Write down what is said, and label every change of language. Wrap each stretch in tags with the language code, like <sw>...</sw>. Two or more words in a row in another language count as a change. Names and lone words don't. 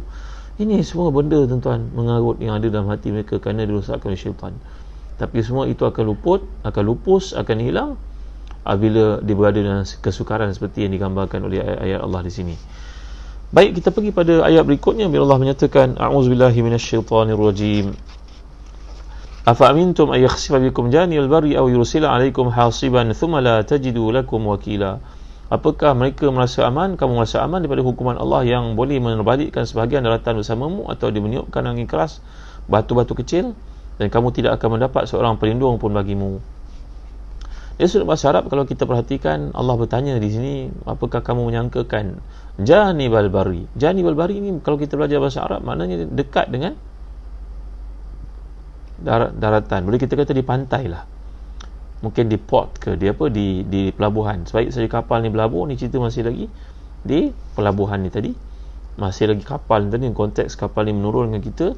<ms>Ini semua benda tuan-tuan mengarut yang ada dalam hati mereka kerana dirosakkan oleh syaitan. Tapi semua itu akan lupus, akan hilang bila dia berada dalam kesukaran seperti yang digambarkan oleh ayat Allah di sini. Baik, kita pergi pada ayat berikutnya bila Allah menyatakan</ms> <ar>أعوذ بالله من الشيطان الرجيم. أفأمنتم أن يخسف بكم جانب البر أو يرسل عليكم حاصبا ثم لا تجدوا لكم وكيلا.</ar> <ms>Apakah mereka merasa aman, kamu merasa aman daripada hukuman Allah yang boleh menerbalikkan sebahagian daratan bersamamu, atau dia meniupkan angin keras, batu-batu kecil, dan kamu tidak akan mendapat seorang pelindung pun bagimu. Dari sudut bahasa Arab, kalau kita perhatikan, Allah bertanya di sini, apakah kamu menyangkakan</ms> <ar>جانب البر? جانب البر</ar> <ms>ini kalau kita belajar bahasa Arab maknanya dekat dengan daratan. Boleh kita kata di pantai lah, mungkin di port ke di pelabuhan. Sebaik saja kapal ni berlabuh, ni cerita masih lagi di pelabuhan ni tadi, masih lagi kapal ni tadi, konteks kapal ni menurun dengan kita.</ms>